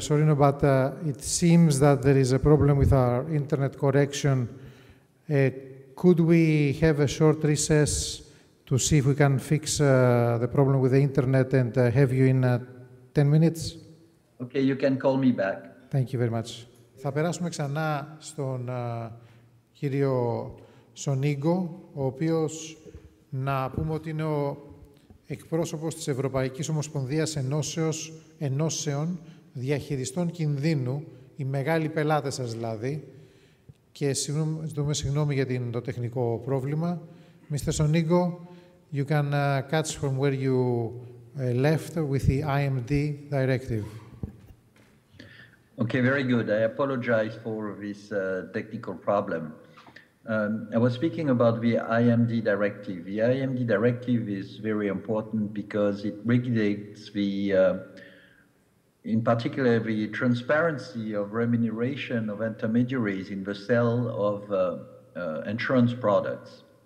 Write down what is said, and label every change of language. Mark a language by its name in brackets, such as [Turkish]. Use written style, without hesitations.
[English] Sorino, but it seems that there is a problem with our internet connection. Could we have a short recess to see if we can fix the problem with the internet and have you in 10 minutes? Okay, you can call me back. Thank you very much. [Greek] Θα περάσουμε ξανά στον κύριο Σονίγκο, ο οποίος να πούμε ότι είναι ο εκπρόσωπος της Ευρωπαϊκής Ομοσπονδίας Ενώσεων Διαχειριστών Κινδύνου, οι μεγάλοι πελάτες σας δηλαδή, και ζητούμε συγγνώμη για το τεχνικό πρόβλημα. [English] Mr. Sonigo, you can catch from where you left with the IMD directive. Okay, very good. I apologize for this technical problem. I was speaking about the IMD directive. The IMD directive is very important because it regulates in particular, the transparency of remuneration of intermediaries in the sale of insurance products.